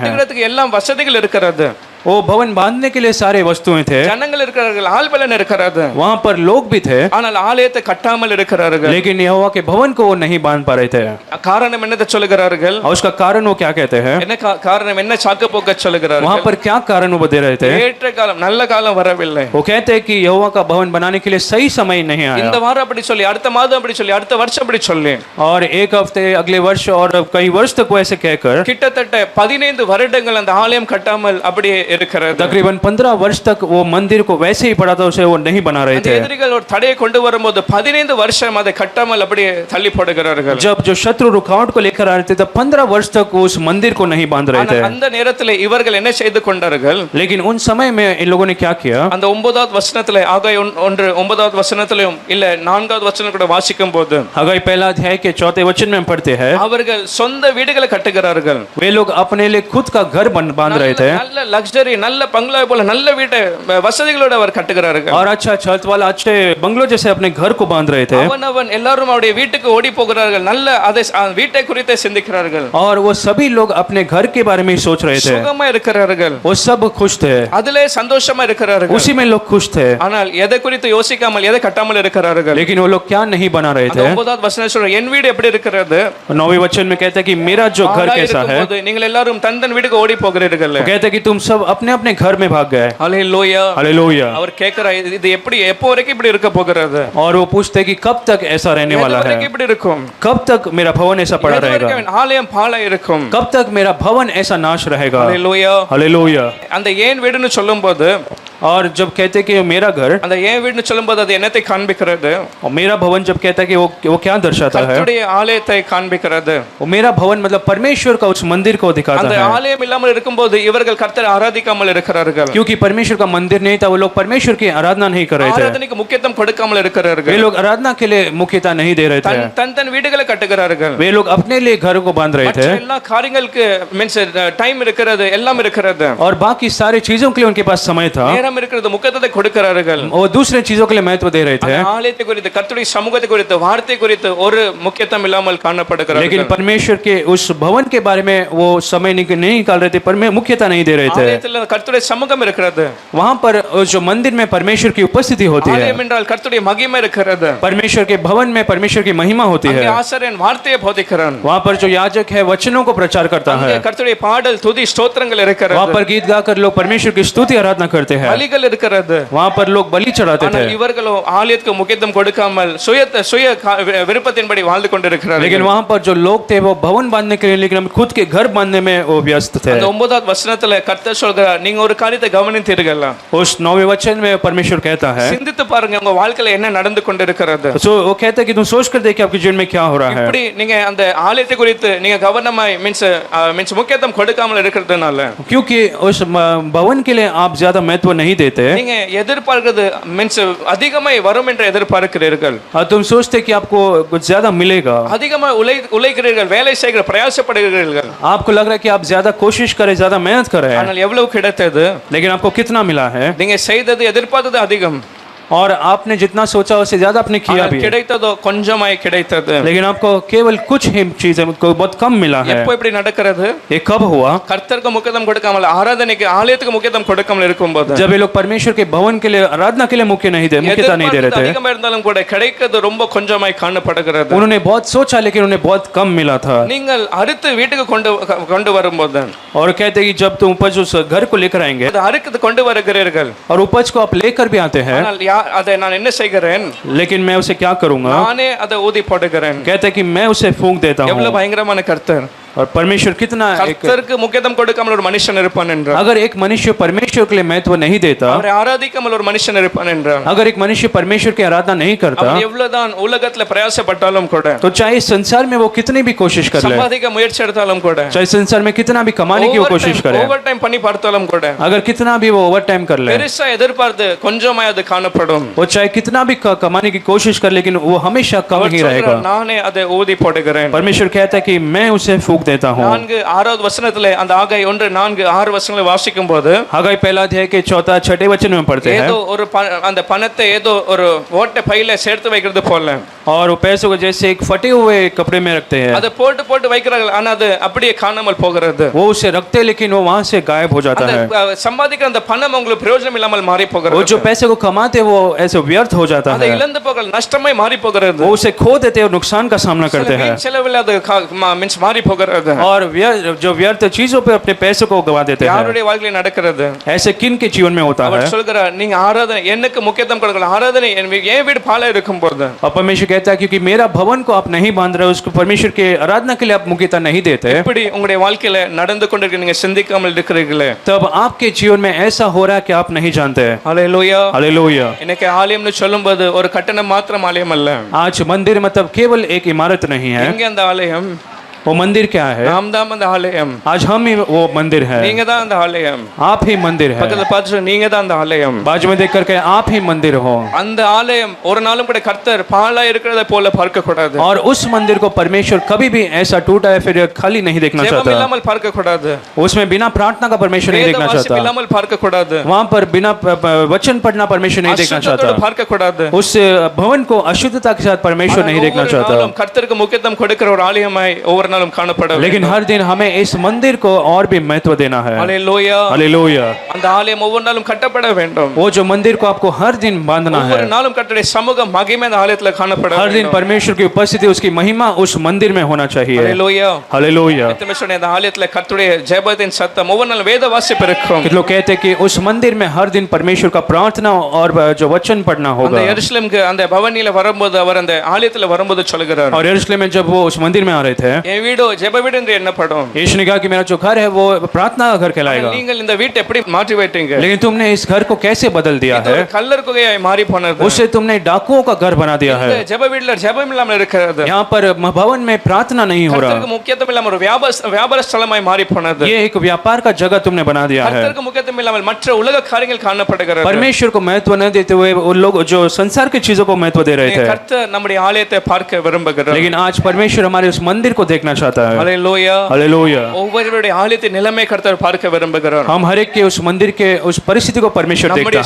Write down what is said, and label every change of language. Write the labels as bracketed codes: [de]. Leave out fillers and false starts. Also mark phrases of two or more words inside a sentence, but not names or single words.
[ta] கட்டுகிறதுக்கு எல்லாம் வசதிகள் இருக்கிறது. [hi] वो भवन बांधने के लिए सारे वस्तुएं थे, [ta] ஜனங்கள் இருக்கிறார்கள், ஆள்பலன் இருக்கிறது. [hi] वहाँ पर लोग भी थे, [ta] ஆனால் ஆலயத்தை கட்டாமல் இருக்கிறார்கள். [hi] लेकिन यहोवा के भवन को वो नहीं बांध पा रहे थे। [ta] காரணம் என்னதை சொல்லுகிறார்கள்? [hi] और उसका कारण वो क्या कहते हैं? [ta] என்ன காரணம், என்ன சாக்கு போக்க [hi] वहाँ [ta] சொல்லுகிறார்கள்? [hi] पर क्या कारण वो दे रहे थे? [ta] ஏற்ற காலம், நல்ல காலம் வரவில்லை. [hi] वो कहते हैं कि यहोवा का भवन बनाने के लिए सही समय नहीं [ta] இந்த [hi] आया, [ta] வாரம் அப்படி சொல்லி, அடுத்த மாதம் அப்படி சொல்லி, அடுத்த வருஷம் அப்படி சொல்லி, [hi] और एक हफ्ते अगले वर्ष और कई वर्ष तक वो ऐसे कहकर [ta] கிட்டத்தட்ட 15 வருடங்கள் அந்த ஆலயம் கட்டாமல் அப்படியே இருக்கிறது. [hi] तकरीबन 15 वर्ष तक वो मंदिर को वैसे ही पड़ा था, उसे वो नहीं बना रहे [ta] அந்த [hi] थे। [ta] எதிரிகள் ஒரு தடையை கொண்டு வரும்போது 15 வருஷம் அதை கட்டாமல் அப்படியே தள்ளி போடுகிறார்கள். [hi] जब जो शत्रु रुकावट को लेकर आ रहे थे तब 15 वर्ष तक वो उस मंदिर को नहीं बांध रहे थे। [ta] ஆனால் அந்த நேரத்தில் இவர்கள் என்ன செய்து கொண்டார்கள்? [hi] लेकिन उन समय में इन लोगों ने क्या किया? [ta] அந்த 9வது வசனத்திலே, ஆகாய் 1:9வது வசனத்திலும் இல்ல 4வது வசனம் கூட வாசிக்கும் போது [hi] हगाई पहला अध्याय के 4 वचन में हम पढ़ते हैं, [ta] அவர்கள் சொந்த வீடுகளை கட்டுகிறார்கள். [hi] वे लोग अपने लिए खुद का घर बांध रहे थे, [ta] நல்ல லக்ஸரி, நல்ல பங்களா போல நல்ல வீட்டை வசதிகளோட அவர் கட்டுகிறார்கள். [hi] और अच्छा छत वाला अच्छे बंगलो जैसे अपने घर को बांध रहे थे, [ta] அவன் எல்லாரும் அவருடைய வீட்டுக்கு ஓடி போகிறார்கள். நல்ல அதை வீட்டை குறித்து சிந்திக்கிறார்கள். [hi] और वो सभी लोग अपने घर के बारे में ही सोच रहे थे। [ta] சுகமா இருக்கிறார்கள், [hi] वो सब खुश थे, [ta] அதிலே சந்தோஷமா இருக்கிறார்கள். [hi] उसी में लोग खुश थे, [ta] ஆனால் எதை குறித்து யோசிக்காமல், எதை கட்டாமல் இருக்கிறார்கள். [hi] लेकिन वो लोग क्या नहीं बना रहे [ta] அந்த [hi] थे? [ta] 9வது வசனம் சொல்ற, என் வீடு எப்படி இருக்கிறது? [hi] 9वें वचन में कहते हैं कि मेरा जो घर [ta] ஆளாய் [hi] कैसा है। [ta] இருக்கும்போது நீங்கள் எல்லாரும் தன் வீட்டுக்கு ஓடி போகிறீர்கள். [hi] वो कहते हैं कि तुम सब अपने अपने घर में भाग गए। [ta] ஹல்லேலூயா. [hi] हालेलुया। [ta] அவர் கேட்கிறார், இது எப்படி, எப்போ வரைக்கும் இப்படி இருக்க போகிறது? [hi] और वो पूछते हैं कि कब तक ऐसा रहने [ta] எது [hi] वाला [ta] வரைக்கும் [hi] है? [ta] இப்படி இருக்கும்? [hi] कब तक मेरा भवन ऐसा पड़ा [ta] எது [hi] रहेगा? [ta] வரைக்கும் ஆலயம் பாழாய் இருக்கும்? [hi] कब तक मेरा भवन ऐसा नाश रहेगा? [ta] ஹல்லேலூயா. [hi] हालेलुया। [ta] அந்த ஏன் வீடுன்னு சொல்லும்போது, [hi] और जब कहते हैं कि मेरा घर [ta] அந்த ஏன் வீடுன்னு சொல்லும்போது அது என்னத்தை காண்பிக்கிறது? [hi] और मेरा भवन जब कहता है कि वो क्या दर्शाता है? [ta] கர்த்தருடைய ஆலயத்தை காண்பிக்கிறது. [hi] वो मेरा भवन मतलब परमेश्वर का उस मंदिर को दिखाता [ta] அந்த [hi] है, [ta] ஆலயம் இல்லாமல் இருக்கும்போது இவர்கள் கர்த்தரை ஆராதிக்காமல் இருக்கிறார்கள். [hi] क्योंकि परमेश्वर का मंदिर नहीं था, वो लोग परमेश्वर की आराधना नहीं कर रहे थे, [ta] ஆராதனைக்கு முக்கியத்துவம் கொடுக்காமல் [hi] वे [ta] இருக்கிறார்கள். [hi] लोग आराधना के लिए मुख्यता नहीं दे रहे थे, [ta] தன் வீடுகளை கட்டுகிறார்கள். [hi] वे लोग अपने लिए घर को बांध रहे [ta] மற்ற [hi] थे, [ta] எல்லா காரியங்களுக்கு [en] means time [ta] இருக்கிறது, எல்லாம் இருக்கிறது, [hi] और बाकी सारी चीजों के लिए उनके पास समय था, [ta] நேரம் இருக்கிறது, முக்கியத்துவத்தை கொடுக்கிறார்கள். [hi] वो दूसरे चीजों के लिए महत्व दे रहे थे। [ta] அந்த ஆலயத்தை குறித்து, கர்த்தருடைய சமூகத்தை குறித்து, வார்த்தை குறித்து ஒரு முக்கியத்துவம் இல்லாமல் காணப்படுகிறார்கள். [hi] लेकिन परमेश्वर के उस भवन के बारे में वो समय नहीं निकाल रहे थे, पर में मुख्यता नहीं दे रहे थे। [ta] ஆலயத்தில் கர்த்தருடைய சமூகம் இருக்கிறது. [hi] वहाँ पर जो मंदिर में परमेश्वर की उपस्थिति होती है, [ta] ஆலயம் என்றால் கர்த்தருடைய மகிமை இருக்கிறது. [hi] परमेश्वर के भवन में परमेश्वर की महिमा होती [ta] அங்கே [hi] है। [ta] ஆசாரியன் வார்த்தையை போதிக்கிறான். [hi] वहाँ पर जो याजक है वचनों को प्रचार करता [ta] அங்கே [hi] है, [ta] கர்த்தருடைய பாடல், துதி, ஸ்தோத்திரங்கள் இருக்கிறது. [hi] वहाँ पर गीत गाकर लोग परमेश्वर की स्तुति आराधना करते हैं, [ta] பலிகள் இருக்கிறது. [hi] वहाँ पर लोग बलि चढ़ाते थे। [ta] ஆனால் இவர்களோ ஆலயத்துக்கு முக்கியத்துவம் கொடுக்காமல் சுய விருப்பத்தின்படி வாழ்ந்து கொண்டிருக்கிறார்கள். [hi] लेकिन वहाँ पर जो लोग थे वो भवन बांधने के लिए, लेकिन खुद के घर बांधने में वो व्यस्त थे। [ta] அந்த 9வது வசனத்துல கர்த்தர் சொல்கிறார், நீங்க ஒரு காரியத்தை கவனித்தீர்கள், [hi] उस 9वें वचन में परमेश्वर कहता है, [ta] சிந்தித்து பாருங்க உங்க வாழ்க்கையில என்ன நடந்து கொண்டிருக்கிறது. [hi] सो वो कहता है कि तुम सोच कर देखिए आपके जीवन में क्या हो रहा है। [ta] இப்படி நீங்க அந்த ஆலயத்தை குறித்து நீங்க கவனமாய் மீன்ஸ் முக்கியத்துவம் கொடுக்காமல் இருக்கிறதுனால, [hi] क्योंकि उस भवन के लिए आप ज्यादा महत्व नहीं देते, [ta] நீங்க எதிர்பார்க்கிறது மீன்ஸ் அதிகமாய் வரும் என்று எதிர்பார்க்கிறீர்கள். [hi] तुम सोचते कि आपको कुछ ज्यादा मिलेगा, [ta] அதிகமாய் உழைக்கிறீர்கள், வேலை செய்கிற பிரயாசப்படுகிறீர்கள். [hi] आपको लग रहा है कि आप ज्यादा कोशिश करें, ज्यादा मेहनत कर रहे हैं, [ta] ஆனால் எவ்வளவு கிடைத்தது? [hi] लेकिन आपको कितना मिला है? [ta] நீங்க செய்தது எதிர்பார்த்தது அதிகம், [hi] और आपने जितना सोचा उससे ज्यादा आपने किया [ta] ஆனால் [hi] भी, [ta] கிடைத்ததோ கொஞ்சமாய் கிடைத்தது. [hi] लेकिन आपको केवल कुछ ही चीजें बहुत कम मिला है। [ta] எப்போ இப்படி நடக்கிறது? [hi] ये कब हुआ? [ta] கர்த்தருக்கு முக்கியத்துவம் கொடுக்காமல், ஆராதனைக்கு, ஆலயத்துக்கு முக்கியத்துவம் கொடுக்காமல் இருக்கும்போது, [hi] जब ये लोग परमेश्वर के भवन के लिए, आराधना के लिए मुख्यता नहीं दे रहे थे। [ta] அதிகமா இருந்தாலும் கூட கிடைக்கிறது ரொம்ப கொஞ்சமாய் காணப்படுகிறது. [hi] उन्होंने बहुत सोचा लेकिन उन्हें बहुत कम मिला था। [ta] நீங்கள் அடுத்து வீட்டுக்கு கொண்டு வரும்போது, [hi] और कहते हैं कि जब तुम उपज उस घर को लेकर आएंगे [ta] அது அறுத்து கொண்டு வருகிறீர்கள், [hi] और उपज को आप लेकर भी आते हैं, [ta] ஆனால் அதை நான் என்ன செய்கிறேன்? [hi] लेकिन मैं उसे क्या करूंगा? [ta] நானே அதை ஊதி போடுகிறேன். [hi] कहते हैं कि मैं उसे फूंक देता हूँ। [ta] எவ்வளவு பயங்கரமான கர்த்தர்! [hi] और परमेश्वर कितना एक [ta] கர்த்தருக்கு முக்கியத்துவம் கொடுக்காமல் ஒரு மனுஷன் இருப்பான் என்றால், [hi] अगर एक मनुष्य परमेश्वर के लिए महत्व नहीं देता, [ta] அவரை ஆராதிக்காமல் ஒரு மனுஷன் இருப்பான் என்றால், [hi] अगर एक मनुष्य परमेश्वर की आराधना नहीं करता, [ta] அவன் எவ்வளவுதான் உலகத்துல பிரயாசப்பட்டாலும் கூட, [hi] तो चाहे इस संसार में वो कितनी भी कोशिश कर ले, [ta] சம்பாதிக்க முயற்சி எடுத்தாலும் கூட, [hi] चाहे संसार में कितना भी कमाने की वो कोशिश करे, [en] over time [ta] பண்ணி பார்த்தாலும் கூட, [hi] अगर कितना भी वो [en] over time [hi] कर ले, [ta] பெருசா எதிர்பார்த்து கொஞ்சமாய் அது காணப்படும். [hi] वो चाहे कितना भी कमाने की कोशिश कर, लेकिन वो हमेशा कम [ta] அவர் [hi] ही रहेगा। [ta] சொல்றார், நானே அதை ஊதி போடுகிறேன். [hi] परमेश्वर कहता है कि मैं उसे फूंक देता हूँ। [ta] 4-6 வசனத்திலே அந்த ஆகாய் 1-4-6 வசனங்களை வாசிக்கும் போது, [hi] हगाई पहला अध्याय के 4-6 वचन में पढ़ते हैं, [ta] ஏதோ ஒரு அந்த பணத்தை ஏதோ ஒரு ஓட்டை பையில சேர்த்து வைக்கிறது போல, [hi] और वो पैसों को जैसे एक फटे हुए कपड़े में रखते हैं, [ta] அதை போட்டு போட்டு வைக்கிறார்கள், ஆனா அது அப்படியே காணாமல் போகிறது. [hi] वो उसे रखते हैं लेकिन वो वहां से गायब हो जाता है। [ta] சம்பாதிக்கிற அந்த பணம் உங்களுக்கு பிரயோஜனம் இல்லாமல் மாறி [hi] वो [ta] போகிறது. [hi] जो पैसे को कमाते वो ऐसे व्यर्थ हो जाता [ta] அதை [hi] है, [ta] இழந்து போக நஷ்டமாய் மாறி போகிறது. [hi] वो उसे खो देते हैं और नुकसान का सामना करते हैं, [ta] வீண் செலவில் அது மீன்ஸ் மாறி போகிறது. [hi] और जो व्यर्थ चीजों पे अपने पैसों को गवा देते हैं। [ta] யாருடைய வாழ்க்கையில நடக்கிறது? [hi] ऐसे किन के जीवन में होता है? [ta] அவர் சொல்கிறார், நீங்க ஆராதனை எனக்கு முக்கியத்துவம் கொடுக்கல, ஆராதனை என் வீடு பாழா இருக்கும் போது, [hi] और परमेश्वर कहता है क्योंकि मेरा भवन को आप नहीं बांध रहे, उसको परमेश्वर के आराधना के लिए आप मुख्यता नहीं देते, [ta] எப்படி உங்களுடைய வாழ்க்கையில நடந்து கொண்டிருக்க நீங்க சிந்திக்காமல் இருக்கிறீர்களே, [hi] तब आपके जीवन में ऐसा हो रहा है कि आप नहीं जानते। [ta] ஹல்லேலூயா. [hi] हालेलुया। [ta] இன்னைக்கு ஆலயம்னு சொல்லும்போது ஒரு கட்டணம் மாத்திரம் ஆலயம் அல்ல. [hi] आज मंदिर मतलब केवल एक इमारत नहीं है, [ta] எங்க அந்த ஆலயம்? [hi] वो मंदिर क्या है? [ta] நாம் தான் அந்த ஆலயம். [hi] आज हम ही वो मंदिर है, [ta] நீங்க தான் அந்த ஆலயம். [hi] आप ही मंदिर है। [ta] பக்கத்துல பார்த்து நீங்க தான் அந்த ஆலயம். [hi] बाजू में देख करके आप ही मंदिर हो, [ta] அந்த ஆலயம் ஒரு நாளும் கூட கர்த்தர் பாழா இருக்கிறத போல பார்க்க கூடாது. [hi] और उस मंदिर को परमेश्वर कभी भी ऐसा टूटा है फिर खाली नहीं देखना [ta] ஜெபம் [hi] चाहता, [ta] இல்லாமல் பார்க்க கூடாது. [hi] उसमें बिना प्रार्थना का परमेश्वर नहीं [ta] வேத [hi] देखना [ta] வாசிப்பு [hi] चाहता, [ta] இல்லாமல் பார்க்க கூடாது. [hi] वहां पर बिना वचन पढ़ना परमेश्वर नहीं देखना [ta] அசுத்தத்தோடு [hi] चाहता, [ta] பார்க்க கூடாது. [hi] उस भवन को अशुद्धता के साथ परमेश्वर नहीं देखना [ta] ஒவ்வொரு [hi] चाहता। [ta] நாளும் கர்த்தருக்கு முக்கியத்துவம் கொடுக்கிற ஒரு ஆலயமாய் ஒவ்வொரு நாளும் காணப்பட [hi] लेकिन हर दिन हमें इस मंदिर को और भी महत्व देना है। [ta] ஹல்லேலூயா. [hi] हालेलुया। [ta] அந்த ஆலயம் ஒவ்வொரு நாளும் கட்டப்பட வேண்டும். [hi] वो जो मंदिर को आपको हर दिन बांधना है, [ta] ஒவ்வொரு நாளும் கர்த்தருடைய சமூக மகிமை அந்த ஆலயத்துல காணப்பட [hi] हर दिन [ta] வேண்டும். [hi] परमेश्वर की उपस्थिति उसकी महिमा उस मंदिर में होना चाहिए। [ta] ஹல்லேலூயா. [hi] हालेलुया। [ta] எத்தனை சொன்ன அந்த ஆலயத்துல கர்த்தருடைய ஜெபத்தின் சத்தம் ஒவ்வொரு நாளும் வேத வாசிப்பு இருக்கும். [hi] कुछ लोग कहते हैं कि उस मंदिर में हर दिन परमेश्वर का प्रार्थना और जो वचन पढ़ना [ta] அந்த [hi] होगा। [ta] எருசலேமுக்கு அந்த பவனில வரும்போது அவர் அந்த ஆலயத்துல வரும்போது சொல்கிறார், [hi] और यरूशलेम में जब वो उस मंदिर में आ रहे थे, [ta] என் வீடு ஜெப வீடு என்று எண்ணப்படும். [hi] यीशु ने कहा कि मेरा जो घर है वो प्रार्थना का घर कहलाएगा, [ta] நீங்கள் இந்த வீட்டை எப்படி மாற்றி வைத்தீங்க? [hi] लेकिन तुमने इस घर को कैसे बदल दिया [ta] இது [hi] है, [ta] ஒரு கல்லர் குகையாய் மாறி போனது. [hi] उससे तुमने डाकुओं का घर बना दिया है। [ta] இந்த ஜெப வீட்ல ஜெபம் இல்லாமல் இருக்கிறது. [hi] यहाँ पर भवन में प्रार्थना नहीं हो रहा, [ta] கர்த்தருக்கு முக்கியத்துவம் இல்லாமல் ஒரு வியாபார ஸ்தலமாய் மாறி போனது. [hi] ये एक व्यापार का जगह तुमने बना दिया है। [ta] கர்த்தருக்கு முக்கியத்துவம் இல்லாமல் மற்ற உலக காரியங்கள் காணப்படுகிறது. [hi] परमेश्वर को महत्व न देते हुए उन लोग जो संसार की चीजों को महत्व दे रहे थे, [ta] கர்த்தர் நம்முடைய ஆலயத்தை பார்க்க விரும்புகிறார். [hi] लेकिन आज परमेश्वर हमारे उस मंदिर को देखना चाहता है। [ta] ஹல்லேலூயா. [hi] हालेलुया। [ta] ஒவ்வொருவருடைய ஆலயத்தின் நிலைமை கர்த்தர் பார்க்க விரும்புகிறார். [hi] हम हर एक के उस मंदिर के उस परिस्थिति को परमेश्वर [ta] நம்முடைய